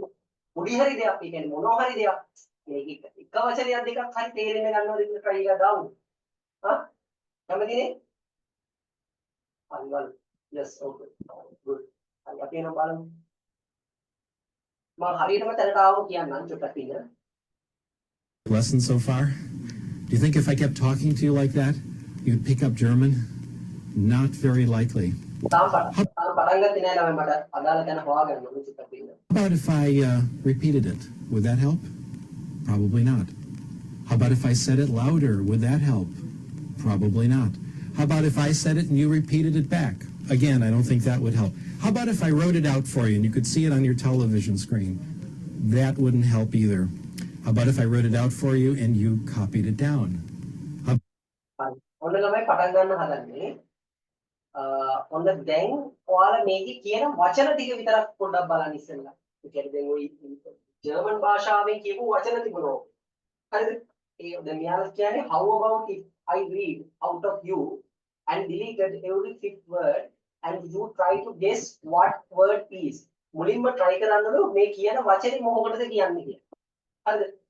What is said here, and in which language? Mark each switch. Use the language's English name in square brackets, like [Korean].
[Sinhala] පොඩි හරි දෙයක්, ඒ කියන්නේ මොනවා හරි දෙයක් මේක එක වචනයක් දෙකක් හරි තේරෙන්න ගන්නවද කියලා try එකක් දාමු. හා? කැමතිනේ? හරි බලමු. [English] Yes, okay. Good. [Sinhala] හරි අපි එනම් බලමු. මම හරියටම තැනට ආවම කියන්නම් චුට්ටක් ඉන්න. [English] Lesson so far? Do you think if I kept talking to you like that, you'd pick up German? Not very likely. [Sinhala] තාම පටන් ගත්තේ නෑ ළමයි මට අදාළ තැන හොයාගන්න ඕනේ චුට්ටක් ඉන්න. [English] How about if I repeated it? Would that help? Probably not. How about if I said it louder? Would that help? Probably not. How about if I said it and you repeated it back? Again, I don't think that would help. How about if I wrote it out for you and you could see it on your television screen? That wouldn't help either. How about if I wrote it out for you and you copied it down? [Sinhala] ඔන්න ළමයි පටන් ගන්න හදන්නේ. ඔන්න දැන් ඔයාලා මේකේ කියන වචන ටික විතරක් පොඩ්ඩක් බලන්න ඉස්සෙල්ලා. ඒ කියන්නේ දැන් ওই ජර්මන් භාෂාවෙන් කියපු වචන තිබුණා. හරිද? ඒ දැන් මෙයාලා කියන්නේ [English] how about if I read out of you and deleted every fifth word and you try to guess what word is. [Sinhala] මුලින්ම try කරන්නලු මේ කියන වචනේ මොකකටද කියන්නේ කියලා. හරිද?